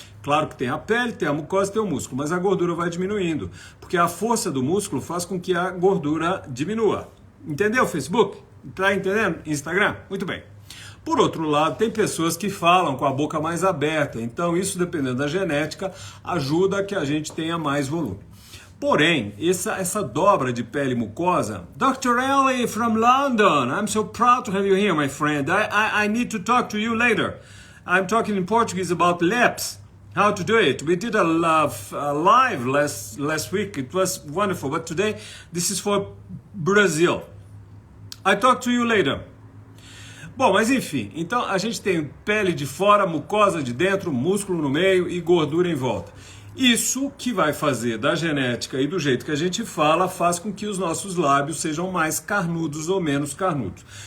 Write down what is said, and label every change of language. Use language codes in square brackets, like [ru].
[pt] Claro que tem a pele, tem a mucosa, tem o músculo, mas a gordura vai diminuindo, porque a força do músculo faz com que a gordura diminua. Entendeu, Facebook? Tá entendendo? Instagram? Muito bem. Por outro lado, tem pessoas que falam com a boca mais aberta, então isso, dependendo da genética, ajuda a que a gente tenha mais volume. Porém, essa dobra de pele mucosa, Dr. [en] Ellie from London, I'm so proud to have you here, my friend. I need to talk to you later. I'm talking in Portuguese about lips, how to do it. We did a live last week, it was wonderful, but today this is for Brazil. I talk to you later. [pt] Bom, mas enfim, então a gente tem pele de fora, mucosa de dentro, músculo no meio e gordura em volta. Isso que vai fazer da genética e do jeito que a gente fala, faz com que os nossos lábios sejam mais carnudos ou menos carnudos.